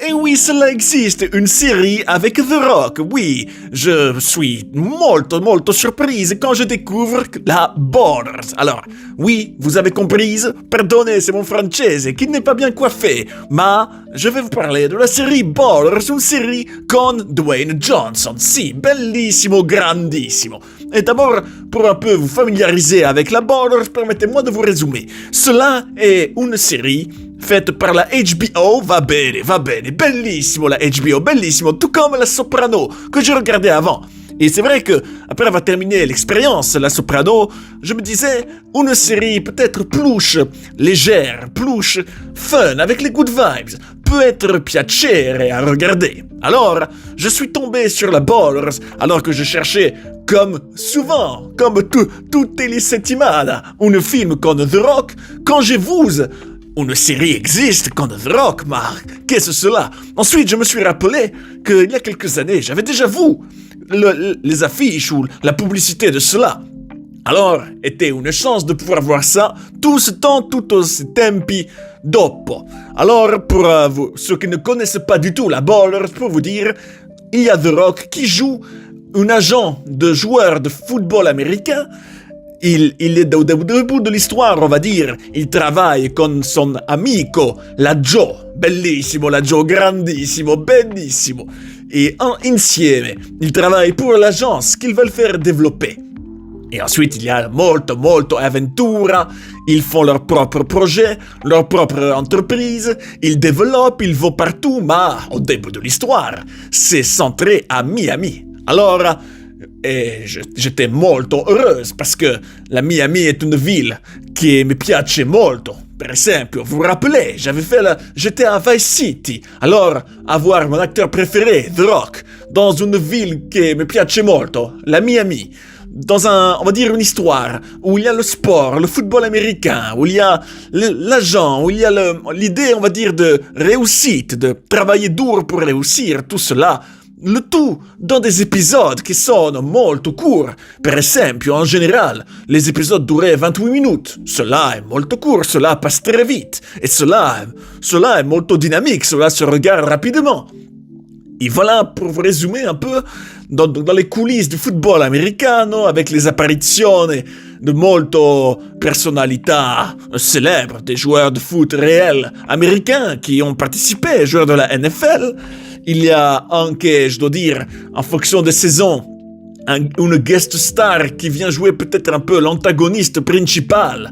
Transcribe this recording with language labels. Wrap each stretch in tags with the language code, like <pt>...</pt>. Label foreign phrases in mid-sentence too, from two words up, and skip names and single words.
<fr>Et oui, cela existe, une série avec The Rock. Oui, je suis molto surprise quand je découvre la Ballers. Alors, oui, vous avez compris, pardonnez, c'est mon francese qui n'est pas bien coiffé, mais je vais vous parler de la série Ballers, une série con Dwayne Johnson.</fr> <it>Si, bellissimo, grandissimo.</it> <fr>Et d'abord, pour un peu vous familiariser avec la Ballers, permettez-moi de vous résumer. Cela est une série faite par la HBO,</fr> <it>va bene, bellissimo la HBO, bellissimo,</it> <fr>tout comme La Soprano, que j'ai regardé avant. Et c'est vrai que, après avoir terminé l'expérience La Soprano, je me disais, une série peut-être plus légère, plus fun, avec les</fr> <en>good vibes,</en> <fr>peut être piacere à regarder. Alors, je suis tombé sur la Ballers, alors que je cherchais, comme souvent, comme</fr> <it>tutte le settimane,</it> <fr>un film con The Rock, quand j'ai vu une série existe con The Rock, mais qu'est-ce que cela? Ensuite, je me suis rappelé qu'il y a quelques années, j'avais déjà vu les affiches ou la publicité de cela. Alors, était une chance de pouvoir voir ça tout ce temps,</fr> <it>tutto ce tempi dopo.</it> <fr>Alors, pour ceux qui ne connaissent pas du tout la Ballers, pour vous dire, il y a The Rock qui joue un agent de joueur de football américain. Il est au début de l'histoire, on va dire. Il travaille con son amico, la Joe.</fr> <it>Bellissimo, la Joe, grandissimo, bellissimo.</it> <fr>Et insieme, ils travaillent pour l'agence qu'ils veulent faire développer. Et ensuite, il y a</fr> <it>molto aventura.</it> <fr>Ils font leur propre projet, leur propre entreprise. Ils développent, ils vont partout, mais au début de l'histoire, c'est centré à Miami. Alors, et j'étais molto heureuse parce que la Miami est une ville qui me</fr> <it>piace molto. Per esempio,</it> <fr>vous vous rappelez, j'étais à Vice City. Alors, avoir mon acteur préféré, The Rock, dans une ville qui me</fr> <it>piace molto,</it> <fr>la Miami, dans on va dire une histoire où il y a le sport, le football américain, où il y a l'agent, où il y a l'idée, on va dire, de réussite, de travailler dur pour réussir, tout cela. Le tout dans des épisodes qui sont molto courts.</fr> <it>Per esempio,</it> <fr>en général, les épisodes duraient 28 minutes. Cela est molto court, cela passe très vite. Et cela est molto dynamique, cela se regarde rapidement. Et voilà, pour vous résumer un peu, dans les coulisses du football américano, avec les apparitions de</fr> <it>molto personnalità</it> <fr>célèbres, des joueurs de foot réels américains qui ont participé, joueurs de la NFL, il y a anche, je dois dire, en fonction des saisons, une guest star qui vient jouer peut-être un peu l'antagoniste principal.</fr>